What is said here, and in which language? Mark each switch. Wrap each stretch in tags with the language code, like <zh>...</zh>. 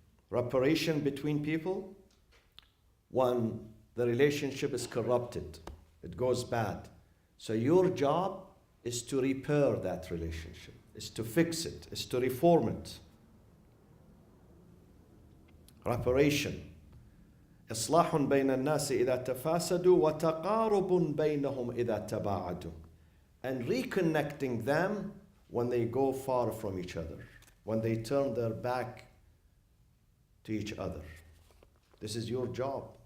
<en>Reparation between people when the relationship is corrupted, it goes bad. So your job is to repair that relationship, is to fix it, is to reform it. Reparation.</en> <ar>إصلاح بين الناس إذا تفاسدوا وتقارب بينهم إذا تباعدوا.</ar> <en>And reconnecting them when they go far from each other, when they turn their back to each other. This is your job.</en>